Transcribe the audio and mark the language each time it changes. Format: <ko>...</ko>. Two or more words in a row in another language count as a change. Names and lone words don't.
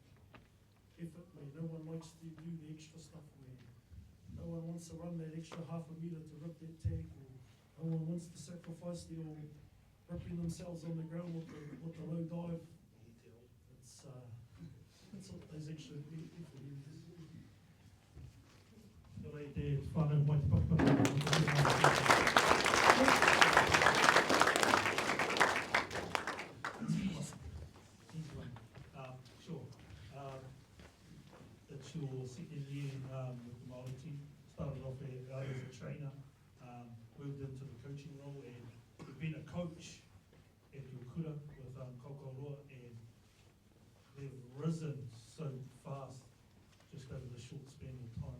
<en>Effort where no one likes to do the extra stuff, where no one wants to run that extra half a metre to rip that tag, or no one wants to sacrifice the old ripping themselves on the ground with the low dive. It's all those extra effort areas.</en> <mi>Whānau mai te pakapaka.</mi> <en>Easy one. Sure. It's your second year with the Māori team. Started off as a trainer, moved into the coaching role, and you've been a coach at your kura with Kaukauroa, and they've risen so fast just over the short span of time.</en>